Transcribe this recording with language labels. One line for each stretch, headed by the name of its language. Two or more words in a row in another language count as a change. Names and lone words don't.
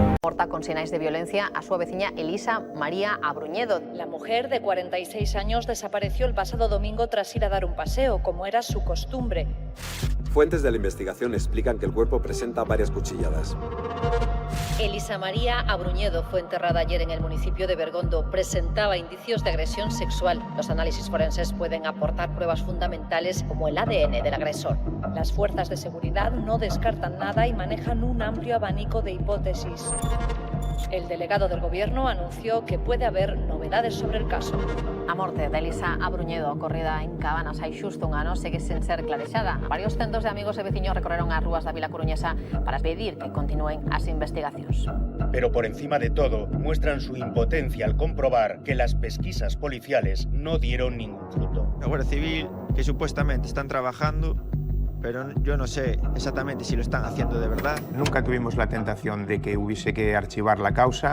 Galician: aporta con sinais de violencia a súa veciña Elisa María Abruñedo.
Spanish: La mujer de 46 años desapareció el pasado domingo tras ir a dar un paseo, como era su costumbre. Fuentes de la investigación explican que el cuerpo presenta varias cuchilladas. Elisa María Abruñedo fue enterrada ayer en el municipio de Bergondo. Presentaba indicios de agresión sexual. Los análisis forenses pueden aportar pruebas fundamentales como el ADN del agresor. Las fuerzas de seguridad no descartan nada y manejan un amplio abanico de hipótesis. El delegado del Gobierno anunció que puede haber novedades sobre el caso.
Galician: A morte de Elisa Abruñedo, ocorrida en Cabanas hai xusto un ano, segue sen ser clarexada. Varios centos de amigos e veciños recorreron as rúas da Vila Coruñesa para pedir que continúen as investigacións.
Spanish: Pero por encima de todo, muestran su impotencia al comprobar que las pesquisas policiales no dieron ningún fruto. La Guardia Civil, que supuestamente están trabajando, pero yo no sé exactamente si lo están haciendo de verdad. Nunca tuvimos la tentación de que hubiese que archivar la causa.